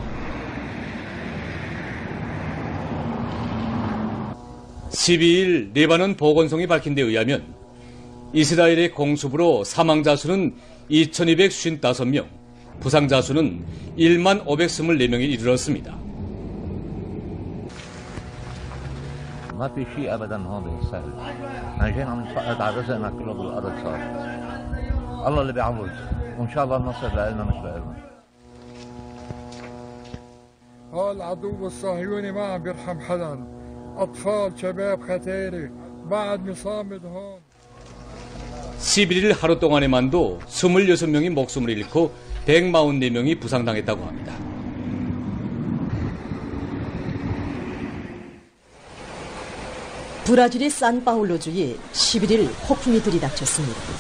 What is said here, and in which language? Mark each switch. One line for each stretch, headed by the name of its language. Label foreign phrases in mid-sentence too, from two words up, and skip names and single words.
Korean: 12일 레바논 보건성이 밝힌 데 의하면 이스라엘의 공습으로 사망자 수는 2255명, 부상자 수는 1만 524명에 이르렀습니다.
Arabic: ما في شيء ابدا هون سهل. احنا جينا عم نفقد على رزقنا كله بالارض صار. الله اللي بيعوض وان شاء الله النصر لنا مش لنا. العدو الصهيوني ما عم بيرحم حدا. اطفال شباب ختيري بعد مصامد هون.
Korean: 11일 하루 동안에만도 26명이 목숨을 잃고 144명이 부상당했다고 합니다. 브라질의 산파울로주에 11일 폭풍이 들이닥쳤습니다.